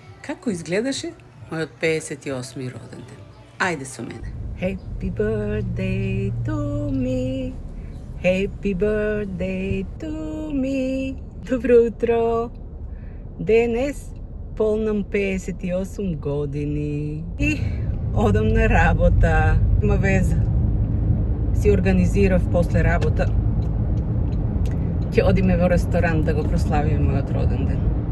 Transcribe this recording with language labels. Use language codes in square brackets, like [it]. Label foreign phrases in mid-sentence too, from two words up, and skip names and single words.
[mk] Како изгледаше мојот 58-ми роден ден? Ајде со мене. [en] Happy birthday to me. Happy birthday to me. [mk] Добро утро. Денес полнам 58 години и одам на работа. Има веза. Си организирав после работа. Ќе одиме во ресторан да го прославиме мојот роден ден.